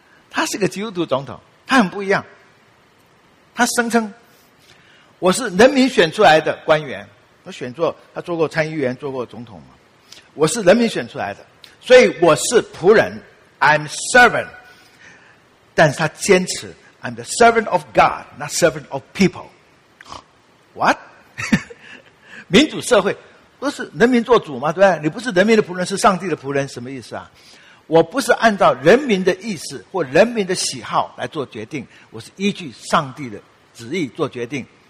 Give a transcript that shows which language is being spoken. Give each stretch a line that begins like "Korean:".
Chinese: 他是个基督徒总统，他很不一样。他声称我是人民选出来的官员，我选做他做过参议员，做过总统嘛，我是人民选出来的，所以我是仆人，
English: I'm servant。
Chinese: 但是他坚持
English: I'm the servant of God not servant of people。 What？
Chinese: 民主社会不是人民做主吗？对不对？你不是人民的仆人，是上帝的仆人，什么意思啊？我不是按照人民的意思或人民的喜好来做决定，我是依据上帝的旨意做决定。